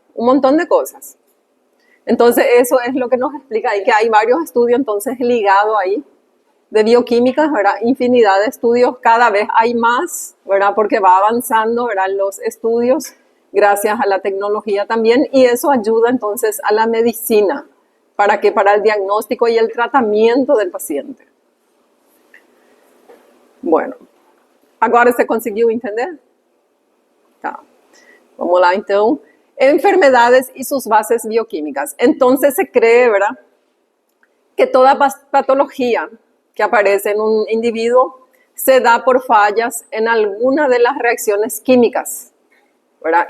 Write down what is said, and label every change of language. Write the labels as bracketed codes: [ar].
[es] Un montón de cosas. Entonces eso es lo que nos explica ahí, que hay varios estudios entonces ligados ahí de bioquímica, ¿verdad? Infinidad de estudios, cada vez hay más, ¿verdad? Porque va avanzando, ¿verdad? Los estudios gracias a la tecnología también, y eso ayuda entonces a la medicina, ¿para qué? Para el diagnóstico y el tratamiento del paciente. [pt] Bueno, agora você conseguiu entender? Tá. Vamos lá então. [es] Enfermedades y sus bases bioquímicas. Entonces se cree, ¿verdad?, que toda patología que aparece en un individuo se da por fallas en alguna de las reacciones químicas, ¿verdad?